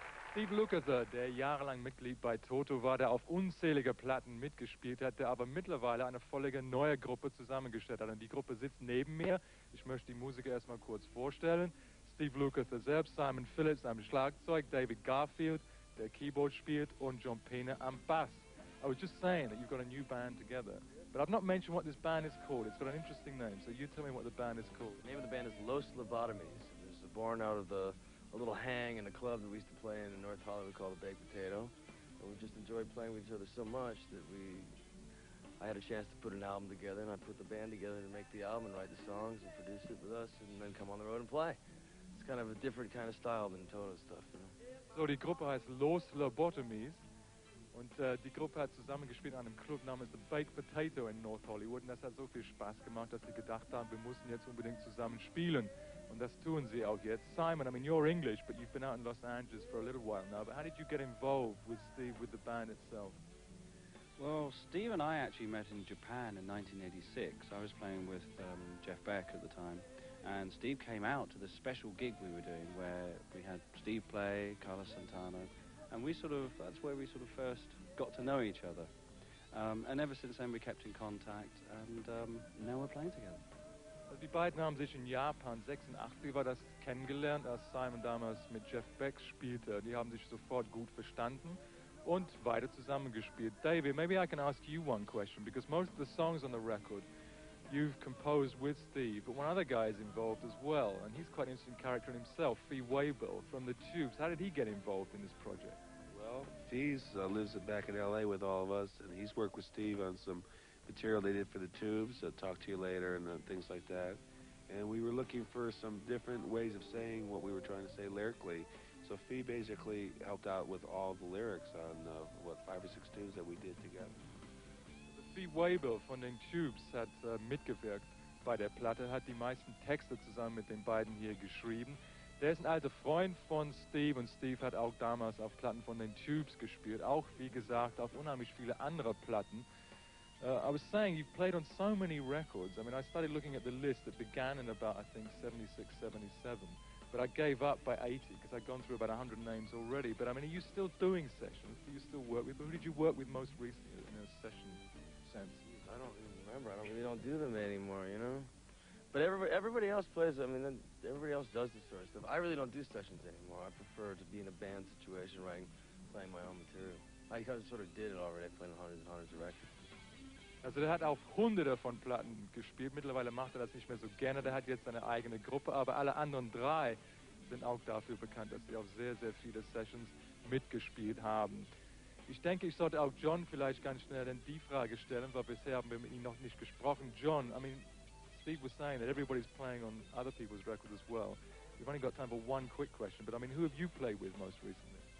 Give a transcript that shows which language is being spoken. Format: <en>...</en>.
<de>Steve Lukather, der jahrelang Mitglied bei Toto war, der auf unzählige Platten mitgespielt hat, der aber mittlerweile eine völlige neue Gruppe zusammengestellt hat. Und die Gruppe sitzt neben mir. Ich möchte die Musiker erstmal kurz vorstellen. Steve Lukather selbst, Simon Phillips am Schlagzeug, David Garfield, der Keyboard spielt, und John Pena am Bass.</de> <en>I was just saying that you've got a new band together, but I've not mentioned what this band is called. It's got an interesting name, so you tell me what the band is called. The name of the band is Lobotomys. It was born out of a little hang in a club that we used to play in North Hollywood called the Baked Potato. And we just enjoyed playing with each other so much that I had a chance to put an album together, and I put the band together to make the album and write the songs and produce it with us and then come on the road and play. It's kind of a different kind of style than Toto stuff, you know.</en> <de>So, die Gruppe heißt Lobotomys. Und die Gruppe hat zusammengespielt an einem Club namens The Baked Potato in North Hollywood. Und das hat so viel Spaß gemacht, dass sie gedacht haben, wir müssen jetzt unbedingt zusammen spielen. Und das tun sie auch jetzt.</de> <en>Simon, I mean, you're English, but you've been out in Los Angeles for a little while now. But how did you get involved with Steve, with the band itself? Well, Steve and I actually met in Japan in 1986. I was playing with Jeff Beck at the time. And Steve came out to this special gig we were doing where we had Steve play, Carlos Santana. And that's where we sort of first got to know each other. And ever since then we kept in contact, and now we're playing together.</en> <de>Also die beiden haben sich in Japan 86 war das kennengelernt, als Simon damals mit Jeff Beck spielte. Die haben sich sofort gut verstanden und weiter zusammengespielt.</de> <en>David, maybe I can ask you one question, because most of the songs on the record you've composed with Steve, but one other guy is involved as well, and he's quite an interesting character in himself, Fee Waybill from the Tubes. How did he get involved in this project? Well, Fee lives back in L.A. with all of us, and he's worked with Steve on some material they did for the Tubes, Talk to You Later, and things like that. And we were looking for some different ways of saying what we were trying to say lyrically. So Fee basically helped out with all the lyrics on, 5 or 6 tunes that we did together.</en> <de>Fee Waybill von den Tubes hat mitgewirkt bei der Platte, hat die meisten Texte zusammen mit den beiden hier geschrieben. Der ist ein alter Freund von Steve, und Steve hat auch damals auf Platten von den Tubes gespielt, auch wie gesagt auf unheimlich viele andere Platten.</de> <en>I was saying, you've played on so many records. I mean, I started looking at the list that began in about, I think, 76, 77. But I gave up by 80 because I'd gone through about 100 names already. But I mean, are you still doing sessions? Do you still work with? Who did you work with most recently in a session sense? I don't even remember. I really don't do them anymore, you know? But everybody else plays, I mean, everybody else does this sort of stuff. I really don't do sessions anymore. I prefer to be in a band situation writing, playing my own material. I sort of did it already. I played on hundreds and hundreds of records.</en> <de>Also der hat auf Hunderte von Platten gespielt. Mittlerweile macht er das nicht mehr so gerne. Der hat jetzt seine eigene Gruppe, aber alle anderen drei sind auch dafür bekannt, dass sie auf sehr, sehr viele Sessions mitgespielt haben. Ich denke, ich sollte auch John vielleicht ganz schnell die Frage stellen, weil bisher haben wir mit ihm noch nicht gesprochen.</de> <en>John, I mean, Steve was saying that everybody's playing on other people's records as well. We've only got time for one quick question, but I mean, who have you played with most recently?</en>